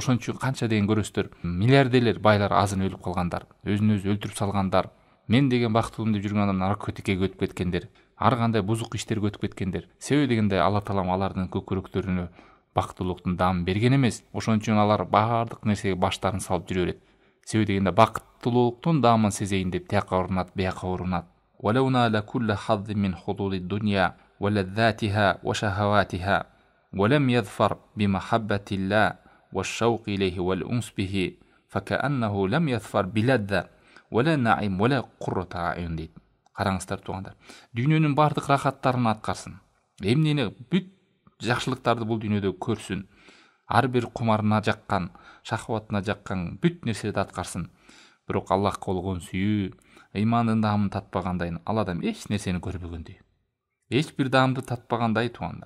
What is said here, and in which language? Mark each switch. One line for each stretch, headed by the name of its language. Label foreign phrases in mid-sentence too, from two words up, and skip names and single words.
Kyrgyz: Ошон үчүн канча деген көрөсүздөр, миллиардерлер байлар азын өлүп калгандар, өзүн өзү өлтүрүп салгандар, мен деген бактылуум деп жүргөн адам наркотикке өтүп кеткендер, ар кандай бузук иштерге өтүп кеткендер. Себеби дегенде Алла Таалам алардын көкүрөктөрүнө бактылыктын даамын берген эмес. Ошон үчүн алар баардык нерсеге баштарын салып жүрө берет. Себеби дегенде бактылыктын даамын сезейин деп тияка урунат, бияка урунат.
Arabic: ولو نال كل حظ من حظوظ الدنيا ولذاتها وشهواتها ولم يظفر بمحبة الله والشوق إليه والأنس به فكأنه لم يظفر بلذة ولا نعيم ولا قرة عين дейт.
Kyrgyz: Караңыздар туугандар, дүйнөнүн бардык рахаттарын аткарсын, эмнени бүт жакшылыктарды бул дүйнөдө көрсүн, ар бир кумарына жаккан, шахватына жаккан бүт нерселерди аткарсын. Бирок Аллахка болгон сүйүү, ыймандын даамын татпагандай, ал адам эч нерсени көрбөгөндөй, эч бир даамды татпагандай туугандар.